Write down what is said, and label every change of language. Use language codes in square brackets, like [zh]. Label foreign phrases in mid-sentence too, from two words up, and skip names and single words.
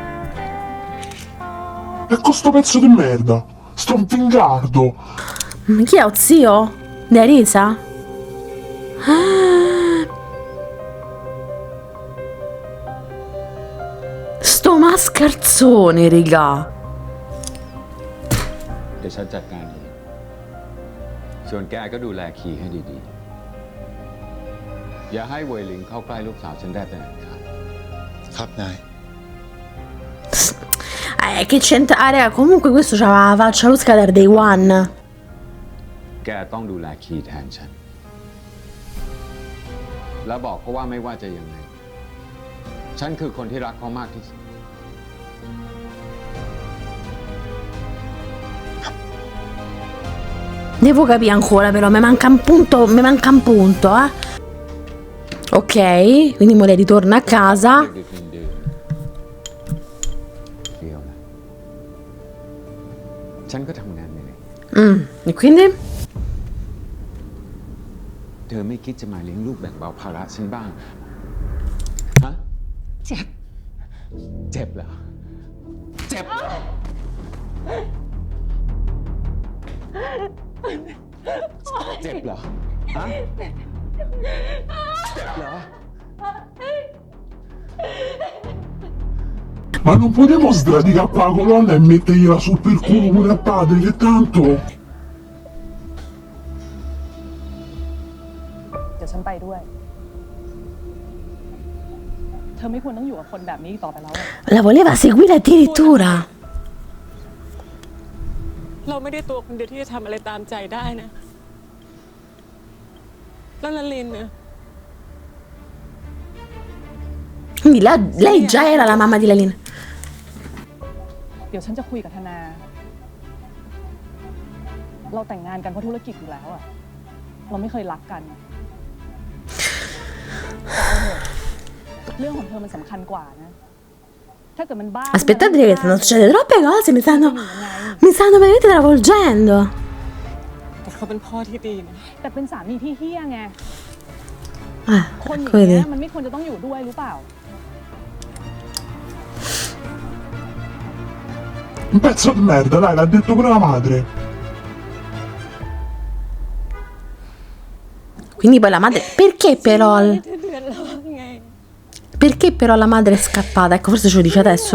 [it] E con sto pezzo di merda? Sto un fingardo. Ma chi è, o zio? Di Arisa? Sto mascarzone, raga. [th] เดี๋ยวฉันจัดการเองส่วนแกก็ดูแลคีให้ดีๆ อย่าให้เวยหลิงเข้าใกล้ลูกสาวฉันได้เป็นอันขาด ครับนาย [it] Che c'entra... Ah, raga, comunque questo c'aveva la faccia lusca da [en] Day One. [th] แกต้องดูแลคีแทนฉัน แล้วบอกเขาว่าไม่ว่าจะยังไง ฉันคือคนที่รักเขามากที่สุด [it] Devo capire ancora, però mi manca un punto, eh. Ok, quindi mo lei ritorna a casa. [th] เดียวนะฉันก็ทำงานเหนื่อย [it] E quindi? [th] เธอไม่คิดจะมาเลี้ยงลูกแบ่งเบาภาระฉันบ้าง ฮะ เจ็บ เจ็บเหรอ เจ็บเหรอ เจ็บเหรอ ฮะ เจ็บเหรอ [it] Ma non potevo sradicare qua la colonna e mettergliela sul per culo pure a padre, che tanto... [th] เดี๋ยวฉันไปด้วยธอไม่ควรต้องอยู่กับคนแบบนี้ต่อไปแล้วอะ [it] La voleva seguire addirittura. [th] เราไม่ได้ตัวคนเดียวที่จะทำอะไรตามใจได้นะแล้วละลินเนี่ย [it] Quindi lei già era la mamma di Lalina. [th] เดี๋ยวฉันจะคุยกับธนา เราแต่งงานกันเพราะธุรกิจอยู่แล้วอะเราไม่เคยรักกันแต่เอาเถอะเรื่องของเธอมันสำคัญกว่านะ ถ้าเกิดมันบ้า [it] Aspettate che stanno succedendo troppe cose, mi stanno veramente travolgendo. [th] แต่เขาเป็นพ่อที่ดีนะ แต่เป็นสามีที่เฮี้ยไง คนอย่าง [it] vedi. [th] เงี้ยมันไม่ควรจะต้องอยู่ด้วยรู้เปล่า [it] Un pezzo di merda, dai, l'ha detto pure la madre. Quindi poi la madre... Perché però... [th] เธอเดือดร้อนไง [it] Perché però la madre è scappata? Ecco, forse ce lo dice adesso.